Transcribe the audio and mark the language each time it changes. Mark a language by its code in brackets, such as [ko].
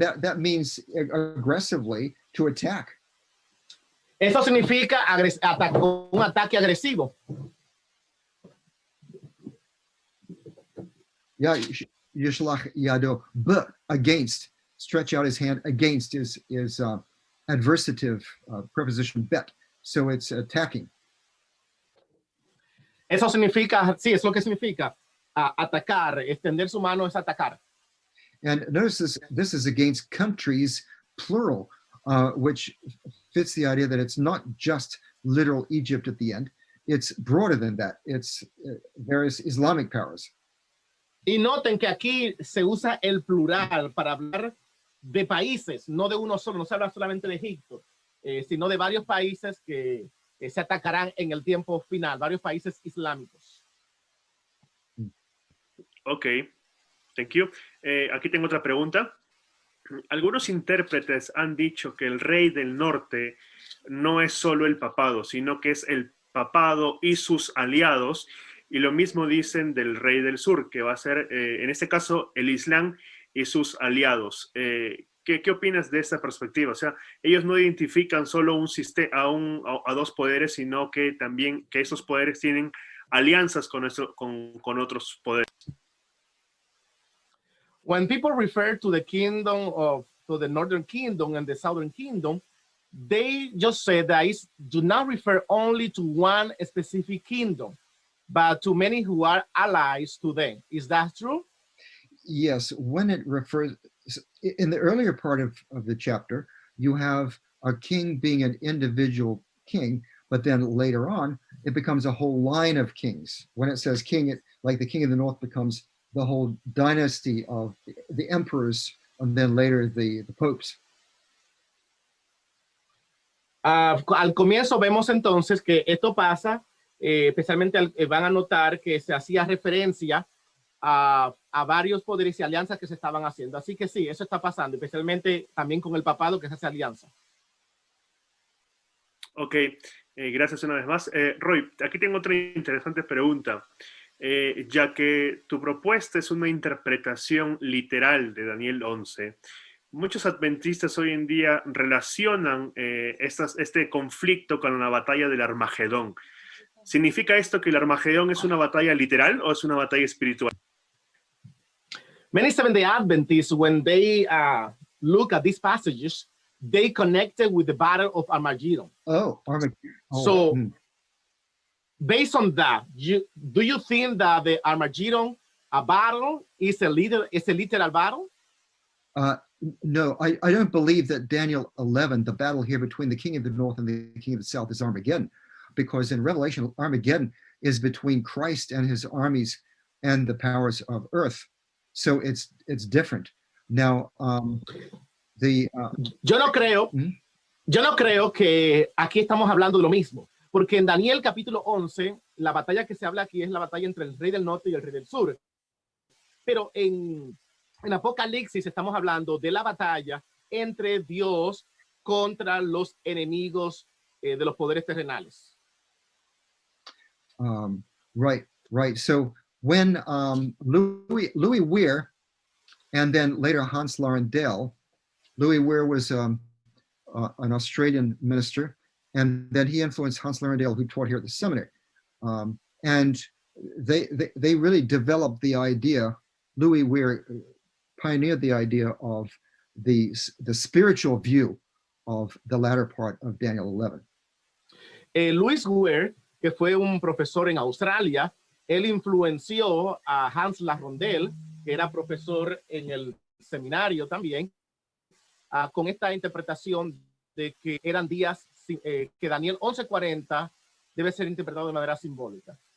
[en] That means aggressively to attack. [es] Eso significa un ataque agresivo. [he] Yeah, Yishlach Yado. [en] But against, stretch out his hand against is adversative preposition bet. So it's attacking. [es] Eso significa, sí, es lo que significa atacar, extender su mano es atacar. [en] And notice this is against countries, plural, which fits the idea that it's not just literal Egypt at the end. It's broader than that. It's various Islamic powers. [es] Y noten que aquí se usa el plural para hablar de países, no de uno solo, no se habla solamente de Egipto, sino de varios países que se atacarán en el tiempo final, varios países islámicos. [en] Ok, thank you. [es] Aquí tengo otra pregunta. Algunos intérpretes han dicho que el rey del norte no es solo el papado, sino que es el papado y sus aliados, y lo mismo dicen del rey del sur, que va a ser, en este caso, el Islam y sus aliados. ¿Qué opinas de esta perspectiva? O sea, ellos no identifican solo un sistema, a dos poderes, sino que también que esos poderes tienen alianzas con otros poderes. [en] When people refer to the to the northern kingdom and the southern kingdom, they just say that it do not refer only to one specific kingdom, but to many who are allies to them. Is that true? Yes, when it refers, in the earlier part of the chapter, you have a king being an individual king, but then later on, it becomes a whole line of kings. When it says king, like the king of the north becomes the whole dynasty of the emperors, and then later the popes. [es] Al comienzo vemos entonces que esto pasa, especialmente van a notar que se hacía referencia a varios poderes y alianzas que se estaban haciendo. Así que sí, eso está pasando, especialmente también con el papado que se hace alianza. Ok, gracias una vez más. Roy, aquí tengo otra interesante pregunta. Ya que tu propuesta es una interpretación literal de Daniel 11, muchos adventistas hoy en día relacionan este conflicto con la batalla del Armagedón. ¿Significa esto que el Armagedón es una batalla literal o es una batalla espiritual? [en] Many Seventh-day Adventists, when they look at these passages, they connect it with the battle of Armageddon. Oh, Armageddon. Oh, so, based on that, do you think that the Armageddon battle is a literal battle? No, I don't believe that Daniel 11, the battle here between the king of the north and the king of the south, is Armageddon, because in Revelation, Armageddon is between Christ and his armies and the powers of earth. So it's different. Now, [es] yo no creo que aquí estamos hablando de lo mismo, porque en Daniel capítulo 11, la batalla que se habla aquí es la batalla entre el rey del norte y el rey del sur. Pero en Apocalipsis estamos hablando de la batalla entre Dios contra los enemigos de los poderes terrenales. [en] Right. So when Louis Weir and then later Hans Laurendale, Louis Weir was an Australian minister, and then he influenced Hans Laurendale, who taught here at the seminary. And they really developed the idea. Louis Weir pioneered the idea of the spiritual view of the latter part of Daniel 11. [es] Louis Weir, que fue un profesor en Australia, él influenció a Hans Laurendale, que era profesor en el seminario también, con esta interpretación de que eran días que Daniel 11:40 debe ser interpretado de manera simbólica.